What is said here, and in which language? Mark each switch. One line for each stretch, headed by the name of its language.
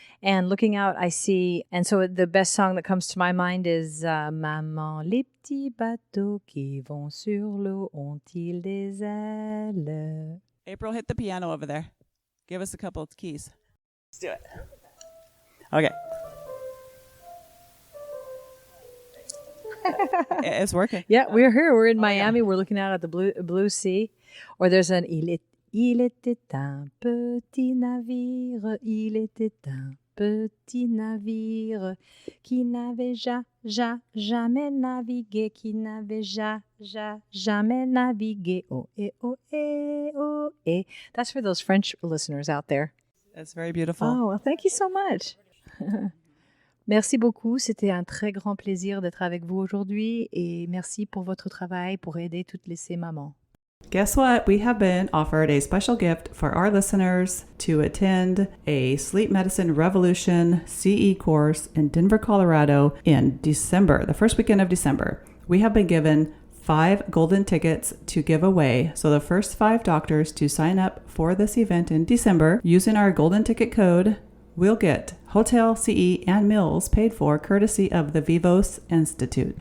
English: And looking out, I see, and so the best song that comes to my mind is
French: Maman, les petits bateaux qui vont sur l'eau ont-ils des ailes?
English: April, hit the piano over there. Give us a couple of keys. Let's do it. Okay. It's working. Yeah, we're here. We're in Miami. Yeah. We're looking out at the blue sea. Or there's an
French: Il était un petit navire, il était un petit navire qui n'avait jamais navigué, qui n'avait jamais navigué.
English: Oh, oh, oh, That's for those French listeners out there. That's very beautiful. Oh, well, thank you so much.
French: Merci beaucoup. C'était un très grand plaisir d'être avec vous aujourd'hui et merci pour votre travail pour aider toutes ces mamans.
English: Guess what? We have been offered a special gift for our listeners to attend a Sleep Medicine Revolution CE course in Denver, Colorado in December, the first weekend of December. We have been given 5 golden tickets to give away. So the first 5 doctors to sign up for this event in December using our golden ticket code will get hotel, CE, and meals paid for courtesy of the Vivos Institute.